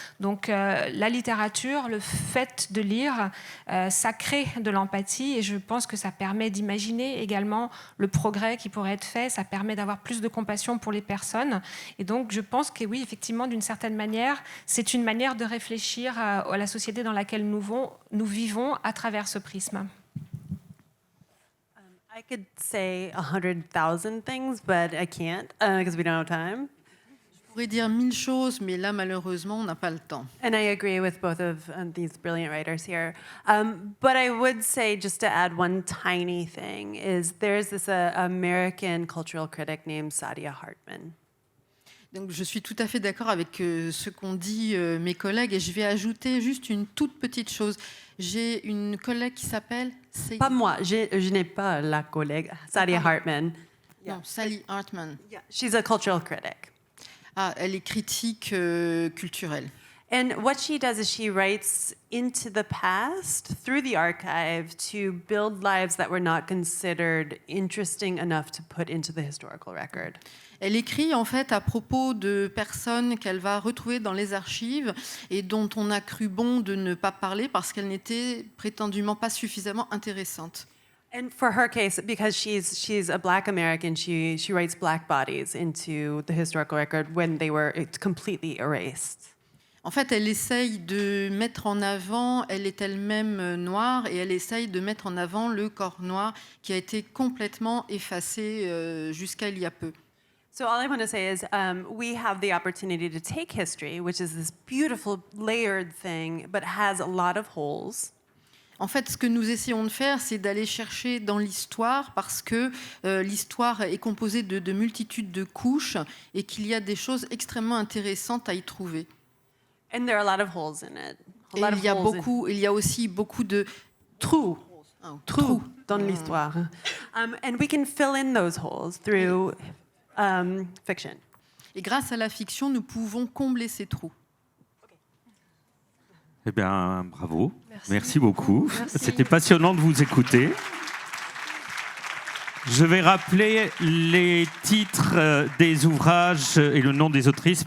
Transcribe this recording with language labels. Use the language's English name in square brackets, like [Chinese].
[French] Donc la littérature, le fait de lire, ça crée de l'empathie, et je pense que ça permet d'imaginer également le progrès qui pourrait être fait, ça permet d'avoir plus de compassion pour les personnes. Et donc, je pense que oui, effectivement, d'une certaine manière, c'est une manière de réfléchir à la société dans laquelle nous vivons à travers ce prisme. [English] I could say 100,000 things, but I can't because we don't have time. [French] Je pourrais dire 1000 choses, mais là, malheureusement, on n'a pas le temps. [English] And I agree with both of these brilliant writers here. But I would say, just to add one tiny thing, is there's this American cultural critic named Saadia Hartman. [French] Donc, je suis tout à fait d'accord avec ce qu'ont dit mes collègues, et je vais ajouter juste une toute petite chose. J'ai une collègue qui s'appelle... Pas moi, je n'ai pas la collègue, Saadia Hartman. Non, Sally Hartman. [English] Yeah, she's a cultural critic. [French] Ah, elle est critique culturelle. [English] And what she does is she writes into the past through the archive to build lives that were not considered interesting enough to put into the historical record. [French] Elle écrit en fait à propos de personnes qu'elle va retrouver dans les archives et dont on a cru bon de ne pas parler parce qu'elles n'étaient prétendument pas suffisamment intéressantes. [English] And for her case, because she's a Black American, she writes Black bodies into the historical record when they were completely erased. [French] En fait, elle essaye de mettre en avant, elle est elle-même noire, et elle essaye de mettre en avant le corps noir qui a été complètement effacé jusqu'à il y a peu. [English] So all I want to say is we have the opportunity to take history, which is this beautiful layered thing, but has a lot of holes. [French] En fait, ce que nous essayons de faire, c'est d'aller chercher dans l'histoire, parce que l'histoire est composée de multitudes de couches et qu'il y a des choses extrêmement intéressantes à y trouver. [English] And there are a lot of holes in it. [French] Et il y a aussi beaucoup de trous trous dans l'histoire. [English] And we can fill in those holes through fiction. [French] Et grâce à la fiction, nous pouvons combler ces trous. Eh bien, bravo. Merci beaucoup. Merci. C'était passionnant de vous écouter. Je vais rappeler les titres des ouvrages et le nom des autrices.